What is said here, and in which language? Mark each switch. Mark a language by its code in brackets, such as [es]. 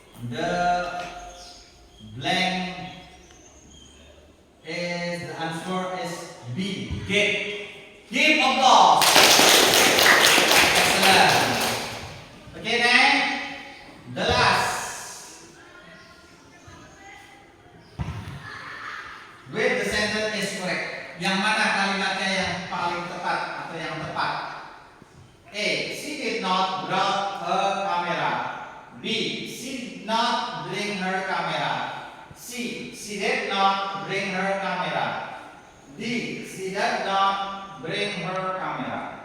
[en] The blank is, the answer is B. Did. Give applause. Excellent. Okay, then the last. With the sentence is correct. [id] Yang mana kalimatnya yang paling tepat atau yang tepat? A. [en] She did not bring her camera. B. She did not bring her camera. C. She did not bring her camera. D. She did not bring her camera.